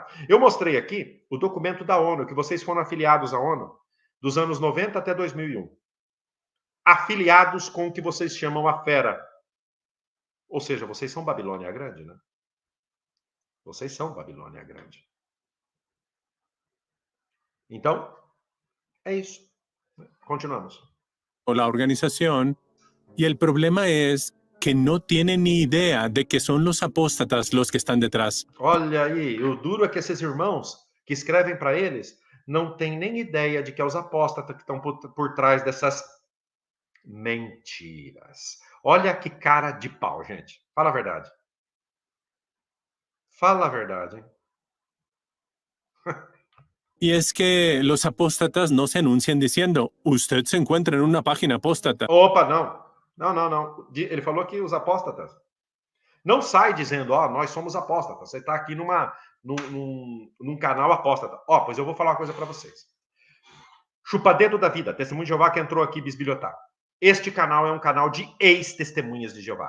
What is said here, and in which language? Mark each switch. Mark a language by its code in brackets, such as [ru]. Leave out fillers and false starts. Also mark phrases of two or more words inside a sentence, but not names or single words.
[pt] Eu mostrei aqui o documento da ONU, que vocês foram afiliados à ONU dos anos 90 até 2001. Afiliados com o que vocês chamam a fera. Ou seja, vocês são Babilônia Grande, né? Vocês são Babilônia Grande. Então, é isso. Continuamos. [es] la organización, y el problema es que no tienen ni idea de que son los apóstatas los que están detrás. [pt] Olha aí, o duro é que esses irmãos que escrevem para eles não têm nem ideia de que é os apóstatas que estão por trás dessas mentiras. Olha que cara de pau, gente. Fala a verdade. Fala a verdade, hein? [es] Y es que los apóstatas no se anuncian diciendo, usted se encuentra en una página apóstata. [pt] Opa, não. Não. Ele falou que os apóstatas. Não sai dizendo, nós somos apóstatas. Você está aqui num canal apóstata. Pois eu vou falar uma coisa para vocês. Chupa-dedo da vida, Testemunho de Jeová que entrou aqui bisbilhotar. Este canal é um canal de ex-testemunhas de Jeová.